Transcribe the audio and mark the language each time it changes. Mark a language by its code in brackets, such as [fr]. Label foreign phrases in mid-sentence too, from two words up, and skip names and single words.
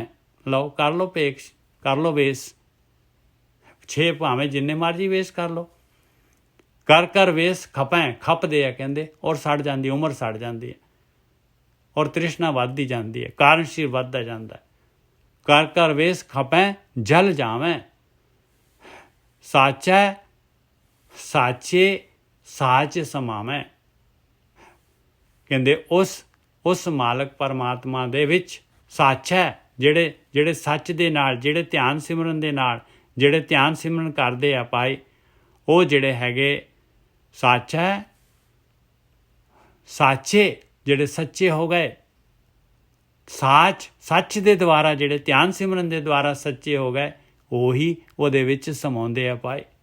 [pa] ਲਓ ਕਰ ਲਓ ਭੇਖ, ਕਰ ਲਓ ਵੇਸ। 6 ਭਾਵੇਂ ਜਿੰਨੇ ਮਰਜੀ ਵੇਸ ਕਰ ਲਓ। ਕਰ ਕਰ ਵੇਸ ਖਪੈ, ਖਪਦੇ ਆ ਕਹਿੰਦੇ, ਔਰ ਸੜ ਜਾਂਦੀ, ਉਮਰ ਸੜ ਜਾਂਦੀ ਹੈ, ਔਰ ਤ੍ਰਿਸ਼ਨਾ ਵੱਧਦੀ ਜਾਂਦੀ ਹੈ, ਕਾਰਨਸ਼ੀਲ ਵੱਧਦਾ ਜਾਂਦਾ ਹੈ। ਕਰ ਕਰ ਵੇਸ ਖਪੇਂ ਜਲ ਜਾਵੇਂ। ਸਾਚੈ ਸਾਚੇ ਸਾਚ ਸਮਾਵੇਂ। ਕਹਿੰਦੇ ਉਸ ਮਾਲਕ ਪਰਮਾਤਮਾ ਦੇ ਵਿੱਚ ਸੱਚ ਹੈ, ਜਿਹੜੇ ਸੱਚ ਦੇ ਨਾਲ, ਜਿਹੜੇ ਧਿਆਨ ਸਿਮਰਨ ਦੇ ਨਾਲ, ਜਿਹੜੇ ਧਿਆਨ ਸਿਮਰਨ ਕਰਦੇ ਆ ਭਾਈ, ਉਹ ਜਿਹੜੇ ਹੈਗੇ ਸੱਚ ਹੈ। ਸਾਚੇ ਜਿਹੜੇ ਸੱਚੇ ਹੋ ਗਏ, ਸੱਚ ਦੇ ਦੁਆਰਾ, ਜਿਹੜੇ ਧਿਆਨ ਸਿਮਰਨ ਦੇ ਦੁਆਰਾ ਸੱਚੇ ਹੋ ਗਏ, ਉਹੀ ਉਹਦੇ ਵਿੱਚ ਸਮਾਉਂਦੇ ਆ ਭਾਈ।